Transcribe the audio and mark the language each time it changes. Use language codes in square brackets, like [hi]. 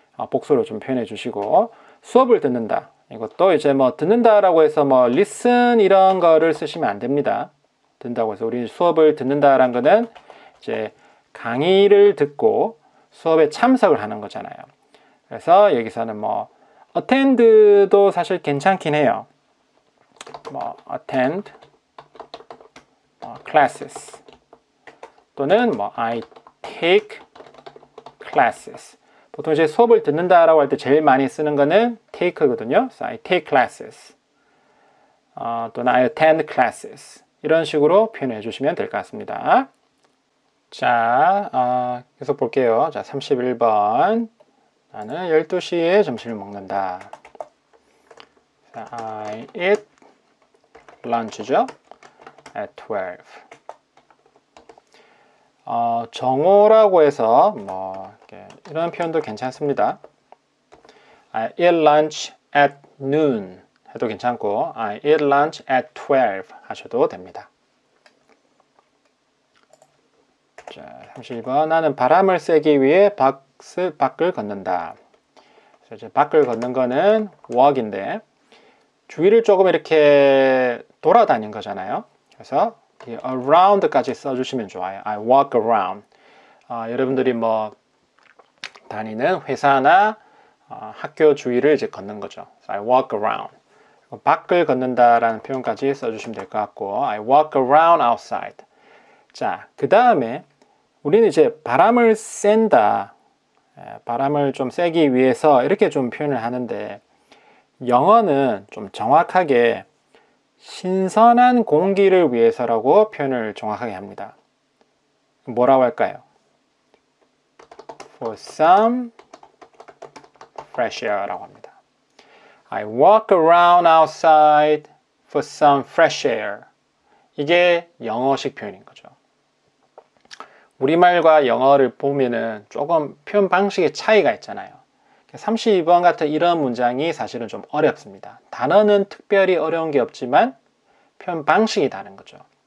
[ko] 복수로 좀 표현해 주시고 수업을 듣는다. 이것도 이제 뭐 듣는다라고 해서 뭐 listen 이런 거를 쓰시면 안 됩니다. 듣는다고 해서 우리 수업을 듣는다라는 거는 이제 강의를 듣고 수업에 참석을 하는 거잖아요. 그래서 여기서는 뭐 attend도 사실 괜찮긴 해요. [en] 뭐 attend classes 또는 뭐 I take classes. [ko] 보통 이제 수업을 듣는다라고 할 때 제일 많이 쓰는 거는 take거든요. [en] So I take classes. [ko] 또는 [en] I attend classes. [ko] 이런 식으로 표현해 주시면 될 것 같습니다. 자, 계속 볼게요. 자, 31번. 나는 12시에 점심을 먹는다. [en] 자, I eat lunch죠. At 12. [ko] 정오라고 해서 뭐 이런 표현도 괜찮습니다. [en] I eat lunch at noon [ko] 해도 괜찮고 [en] I eat lunch at 12 [ko] 하셔도 됩니다. 자, 32번. 나는 바람을 쐬기 위해 밖을 걷는다. 그래서 이제 밖을 걷는 거는 walk인데 주위를 조금 이렇게 돌아다닌 거잖아요. 그래서 around까지 써주시면 좋아요. [en] I walk around. [ko] 여러분들이 뭐 다니는 회사나 학교 주위를 이제 걷는 거죠. [en] So I walk around. [ko] 밖을 걷는다라는 표현까지 써주시면 될 것 같고 [en] I walk around outside. [ko] 자, 그 다음에 우리는 이제 바람을 쐰다. 바람을 좀 쐬기 위해서 이렇게 좀 표현을 하는데 영어는 좀 정확하게 신선한 공기를 위해서라고 표현을 정확하게 합니다. 뭐라고 할까요? [en] For some fresh air [ko] 라고 합니다. [en] I walk around outside for some fresh air. [ko] 이게 영어식 표현인 거죠. 우리말과 영어를 보면은 조금 표현 방식의 차이가 있잖아요. 32번 같은 이런 문장이 사실은 좀 어렵습니다. 단어는 특별히 어려운 게 없지만 표현 방식이 다른 거죠.